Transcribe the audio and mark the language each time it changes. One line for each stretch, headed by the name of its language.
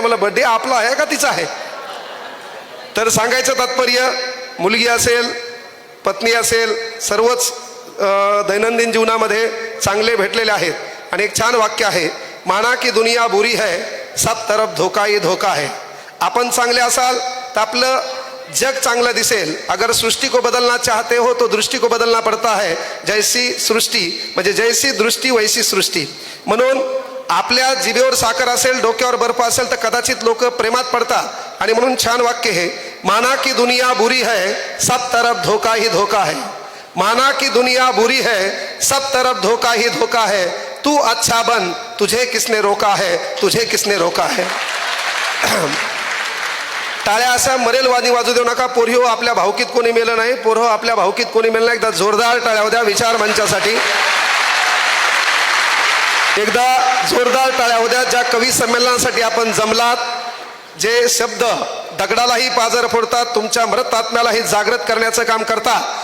Marathi: मला बर्थडे आपला आहे का तिचा आहे. तर सांगायचं तात्पर्य, मुलगी असेल, पत्नी असेल, सर्वच दैनंदिन जीवनामध्ये चांगले भेटलेले आहेत. आणि एक छान वाक्य आहे,
Hindi: माना की दुनिया बुरी है, सब तरफ धोका ही धोका है.
Marathi: आपण चांगले असाल तर आपलं जग चांगलं दिसेल.
Hindi: अगर सृष्टि को बदलना चाहते हो तो दृष्टि को बदलना पड़ता है.
Marathi: जैसी सृष्टी म्हणजे
Hindi: जैसी दृष्टी वैसी सृष्टी.
Marathi: म्हणून आपल्या जिभेवर साखर असेल, डोक्यावर बर्फ असेल तर कदाचित लोक प्रेमात पडतात. आणि म्हणून छान वाक्य हे,
Hindi: माना की दुनिया बुरी है, सब तरफ धोका ही धोका है. माना कि दुनिया बुरी है, सब तरफ धोका ही धोका है. तू अच्छा बन, तुझे किसने रोका है, तुझे किसने रोका है.
Marathi: टाळ्या अशा मरेल वाणी वाजू देऊ नका. पोरिहो, आपल्या भावकीत कोणी मेलं नाही. पोरहो, आपल्या भावकीत कोणी मेलं नाही. एकदा जोरदार टाळ्या होत्या विचार मंचासाठी. एकदा जोरदार टाळ्या होत्या ज्या कवी संमेलनासाठी आपण जमलात. जे शब्द दगडालाही पाजर फोडतात, तुमच्या मृत आत्म्यालाही जागृत करण्याचं काम करता.